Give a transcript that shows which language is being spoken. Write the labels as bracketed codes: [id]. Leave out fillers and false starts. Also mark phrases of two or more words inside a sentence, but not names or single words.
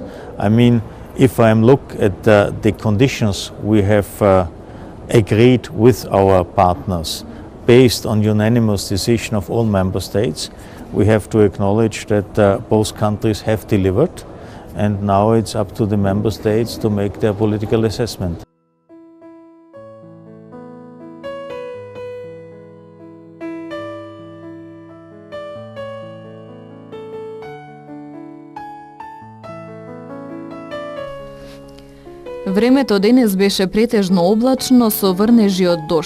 [en] I mean, if I look at the conditions we have agreed with our partners, based on unanimous decision of all member states, we have to acknowledge that both countries have delivered, and now it's up to the member states to make their political assessment. [mk] Времето денес беше претежно облачно со врнежи од дожд.